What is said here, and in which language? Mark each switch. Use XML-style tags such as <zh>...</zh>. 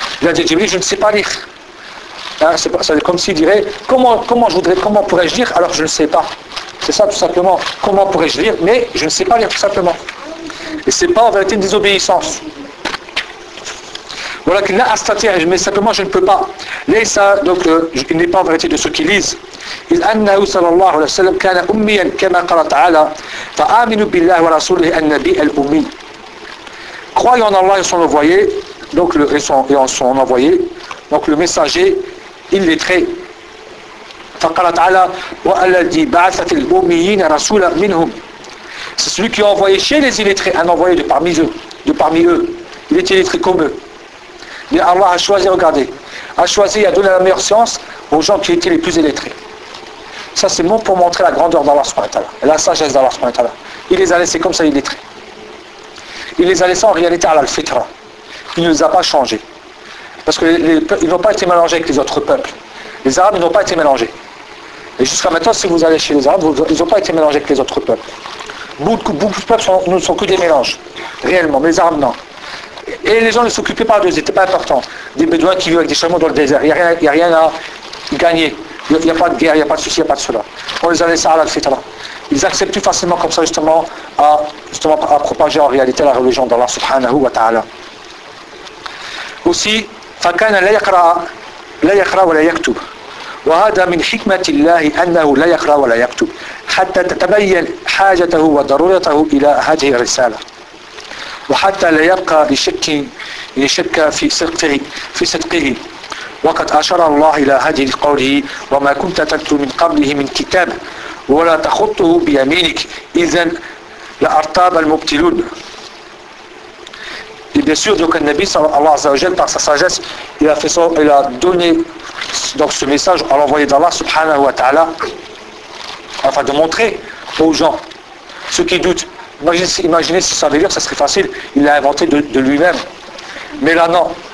<fr>Il a dit Jibril, je ne sais pas lire. Hein, c'est pas, ça, comme s'il dirait, comment pourrais-je lire alors je ne sais pas. C'est ça tout simplement. Comment pourrais-je lire, mais je ne sais pas lire tout simplement. Et ce n'est pas en vérité une désobéissance. Voilà qu'il a à statir, mais simplement je ne peux pas. Laissa, donc il n'est pas en vérité de ceux qui lisent.</fr> <ar>إذ أنه صلى الله عليه وسلم كان أميا كما قال تعالى فآمنوا بالله ورسوله النبي الأمي.</ar> <fr>Croyez en Allah et son envoyé, donc le et en son envoyé, donc le messager, il est très.</fr> <ar>فقال تعالى والذي بعث في الأميين رسولا منهم.</ar> <fr>C'est celui qui a envoyé chez les illettrés un envoyé de parmi eux. Il est illettré comme eux. Mais Allah a choisi, regardez, a choisi et a donné la meilleure science aux gens qui étaient les plus illettrés. Ça c'est bon pour montrer la grandeur d'Allah subhanahu wa ta'ala, la sagesse d'Allah subhanahu wa ta'ala. Il les a laissés comme ça illettrés. Il les a laissés en réalité à l'al-fitra. Il ne les a pas changés. Parce qu'ils n'ont pas été mélangés avec les autres peuples. Les Arabes n'ont pas été mélangés. Et jusqu'à maintenant, si vous allez chez les Arabes, ils n'ont pas été mélangés avec les autres peuples. Beaucoup de peuples ne sont que des mélanges, réellement, mais les Arabes non. Et les gens ne s'occupaient pas d'eux, ils n'étaient pas importants. Des bédouins qui vivent avec des chameaux dans le désert, il n'y a rien à gagner. Il n'y a pas de guerre, il n'y a pas de souci, il n'y a pas de cela. On les a laissés à l'al-fitra. Ils acceptent plus facilement comme ça justement à propager en réalité la religion d'Allah subhanahu wa ta'ala.</fr> <ar>aussi, فكان لا يقرأ لا يقرأ ولا يكتب. وهذا من حكمة الله أنه لا يقرأ ولا يكتب حتى تتبين حاجته وضرورته إلى هذه الرسالة، وحتى لا يبقى لشك لشك في صدقه في صدقه. وقد أشار الله إلى هذه قوله: وما كنت تتلو من قبله من كتاب ولا تخطه بيمينك إذن لأرتاب المبتلون.</ar> <fr>Et bien sûr, donc, le Nabi, Allah Azzawajal, par sa sagesse, il a donné donc, ce message à l'envoyé d'Allah, subhanahu wa ta'ala, afin de montrer aux gens, ceux qui doutent. Imaginez si ça veut dire, ça serait facile, il l'a inventé de lui-même. Mais là, non.</fr>